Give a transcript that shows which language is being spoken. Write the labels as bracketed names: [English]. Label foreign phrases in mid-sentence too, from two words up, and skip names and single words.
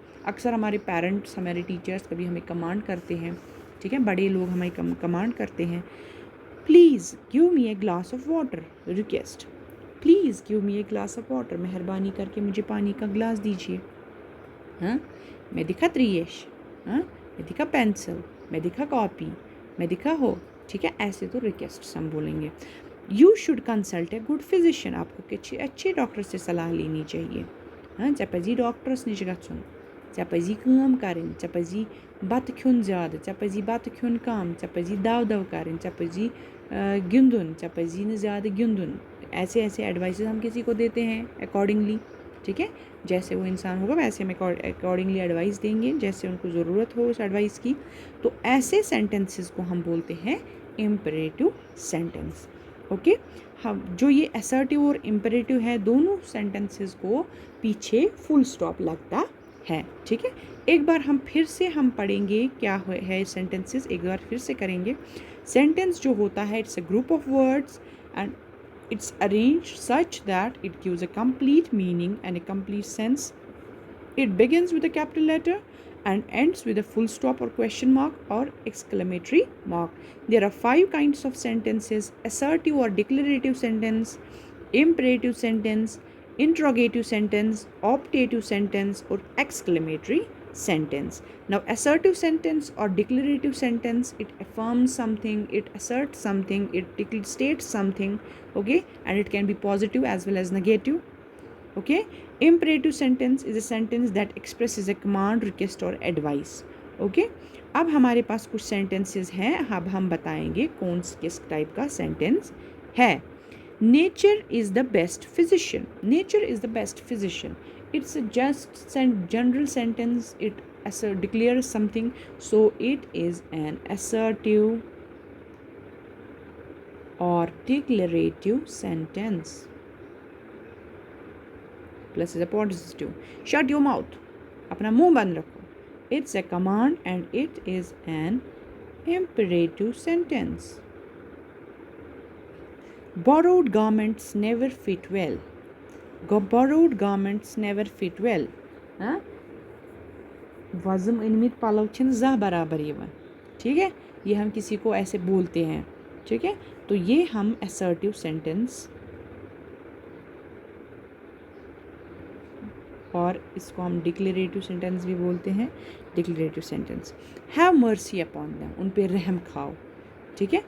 [Hindi] अक्सर हमारे पेरेंट्स, हमारे टीचर्स कभी हमें कमांड करते हैं, ठीक है, बड़े लोग हमें कमांड करते हैं, [English] please give me a glass of water, [Hindi] रिक्वेस्ट, [English] please give me a glass of water, [Hindi] मेहरबानी करके मुझे पानी का ग्लास दीजिए। [Kashmiri] हाँ, मैं दिखा त्रियेश, हाँ, मैं दिखा पेंसिल, मैं दिखा कॉपी, मैं दिखा हो, ठीक है, ऐसे तो रिक्वेस्ट हम बोलेंगे। [English] you should consult a good physician, [Hindi] आपको अच्छे डॉक्टर से सलाह लेनी चाहिए। हाँ, [Kashmiri] चे पजी डॉक्टर्स निश गछुन, चे पजी काम करें, चे पजी बत खुन ज़्यादा, चे पजी बत खुन कम, चे पजी दव करें, चे पजी गिंदुन, चे पजी न ज़्यादा गिंदुन। [Hindi] ऐसे एडवाइसेस हम किसी को देते हैं अकॉर्डिंगली, ठीक है, जैसे वो इंसान होगा वैसे हम अकॉर्डिंगली एडवाइस देंगे, जैसे उनको ज़रूरत हो उस एडवाइस की। तो ऐसे सेंटेंसेस को हम बोलते हैं [English] imperative sentence. [Hindi] ओके, हम जो ये असर्टिव और इम्परेटिव है, दोनों सेंटेंसेस को पीछे [English] full stop [Hindi] लगता है, ठीक है। एक बार हम फिर से हम पढ़ेंगे क्या है सेंटेंसेस, एक बार फिर से करेंगे। सेंटेंस जो होता है, [English] it's a group of words and it's arranged such that it gives a complete meaning and a complete sense. It begins with a capital letter and ends with a full stop or question mark or exclamatory mark. There are 5 kinds of sentences: assertive or declarative sentence, imperative sentence, interrogative sentence, optative sentence, or exclamatory sentence. Now, assertive sentence or declarative sentence, it affirms something, it asserts something, it states something, okay, and it can be positive as well as negative. Okay, imperative sentence is a sentence that expresses a command, request or advice. [Hindi] Okay, अब हमारे पास कुछ sentences हैं, अब हम बताएंगे कौन किस टाइप का sentence है। [English] Nature is the best physician. Nature is the best physician. It's a just general sentence. It declares something, so it is an assertive or declarative sentence. Plus is a positive. Shut your mouth. [Hindi] अपना मुंह बंद रखो. [English] It's a command and it is an imperative sentence. Borrowed garments never fit well. Borrowed garments never fit well. [Kashmiri] हाँ, वज़म इनमित पलव छिन ज़ह बराबर यिवन, [Hindi] ठीक है, ये हम किसी को ऐसे बोलते हैं, ठीक है। तो ये हम [English] assertive sentence, [Hindi] और इसको हम [English] declarative sentence [Hindi] भी बोलते हैं। [English] declarative sentence, have mercy upon them, [Hindi] उन पे रहम खाओ, ठीक है।